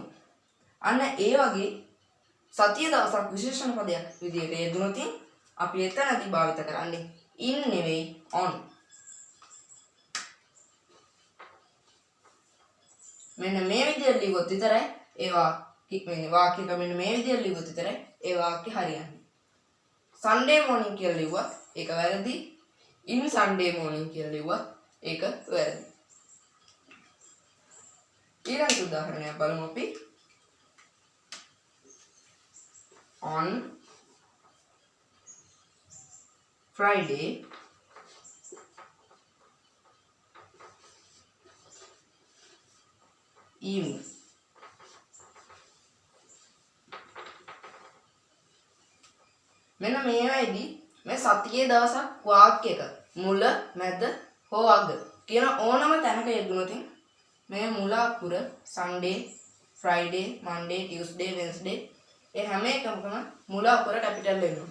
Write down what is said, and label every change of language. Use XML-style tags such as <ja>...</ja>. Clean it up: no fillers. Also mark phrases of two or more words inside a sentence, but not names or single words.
<si>අන්න ඒ වගේ සතිය දවසක් විශේෂණ පදයක් විදිහට යෙදුනොත් අපි එතනදී භාවිත කරන්නේ in නෙවෙයි on. මෙන්න මේ විදිහට ලියුවොත් විතරයි මේ වාක්‍යයක මෙන්න මේ විදිහට ලියුවොත් විතරයි ඒ වාක්‍ය හරියන්නේ.</si> <en>Sunday morning</en> <si>කියලා ලියුවත් ඒක වැරදි.</si> <en>in Sunday morning</en> <si>කියලා ලියුවත් ඒක වැරදි. ඊළඟ උදාහරණයක් බලමු අපි.</si> <en>on Friday evening.</en> <si>මෙන්න මේ වෙයිදී මේ සතියේ දවසක් වාක්‍යයක මුල මැද හෝ අග කියන ඕනම තැනක යෙදුනොත් මේ මුල අකුර Sunday, Friday, Monday, Tuesday, Wednesday ඒ හැම එකකම මුල අකුර කැපිටල් වෙනවා.</si>